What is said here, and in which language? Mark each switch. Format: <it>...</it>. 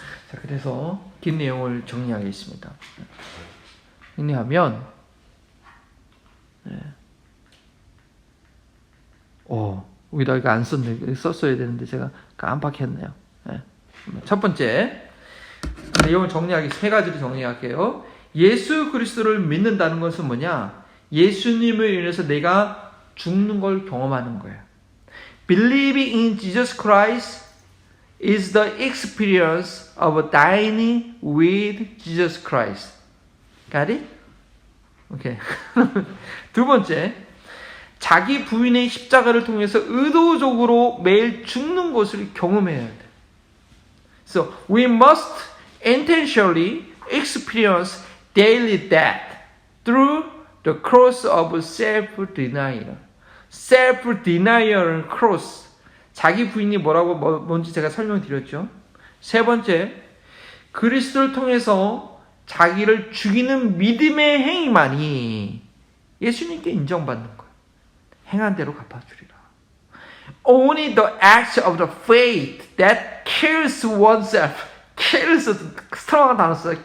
<ko>자, 그래서 긴 내용을 정리하겠습니다. 정리하면, 여기다 이거 안 썼네. 썼어야 되는데 제가 깜빡했네요. 첫 번째 내용을 정리하겠습니다. 세 가지를 정리할게요. 예수 그리스도를 믿는다는 것은 뭐냐? 예수님을 인해서 내가 죽는 걸 경험하는 거예요.</ko> <en>Believing in Jesus Christ is the experience of dying with Jesus Christ. Got it? 오케이.</en> <ko>두 번째, 자기 부인의 십자가를 통해서 의도적으로 매일 죽는 것을 경험해야 돼.</ko> <en>So we must intentionally experience daily death through the cross of self-denial. self-denial cross.</en> <ko>자기 부인이 뭔지 제가 설명드렸죠. 세 번째, 그리스도를 통해서 자기를 죽이는 믿음의 행위만이 예수님께 인정받는 거예요. 행한 대로 갚아주리라.</ko> <en>Only the act of the faith that kills oneself,</en> <ko>스트롱한 단어 써요.</ko>